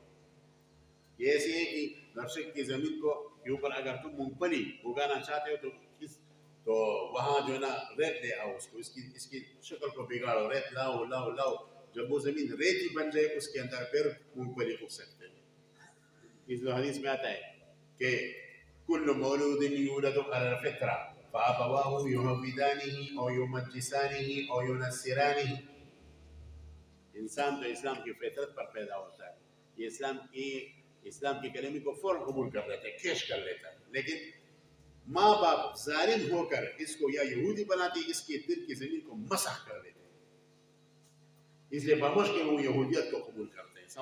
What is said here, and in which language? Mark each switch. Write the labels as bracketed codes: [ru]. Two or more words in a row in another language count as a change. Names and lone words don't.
[ur] یہ ایسے ہے کہ نرشک کی زمین کو کے اوپر اگر تم مونگ پھلی اگانا چاہتے ہو تو وہاں جو ہے نا ریت لے آؤ, اس کی شکل کو بگاڑو, ریت لاؤ. جب وہ زمین ریتی بن جائے اس کے اندر پھر مونگ پھلی اگ سکتے ہیں. اس حدیث میں آتا ہے کہ [ar] کل مولود یولد علی الفطرہ فابواہ یہودانہ او یمجسانہ او ینصرانہ. [ur] انسان تو اسلام کی فطرت پر پیدا ہوتا ہے. یہ اسلام کے کلمے کو فوراً قبول کر لیتا ہے, کیش کر لیتا ہے. لیکن ماں باپ ظالم ہو کر اس کو یا یہودی بناتے, اس کے دل کی زمین کو مسح کر دیتے ہیں. اس لیے بمش کے وہ یہودیت کو قبول کرتے ہیں.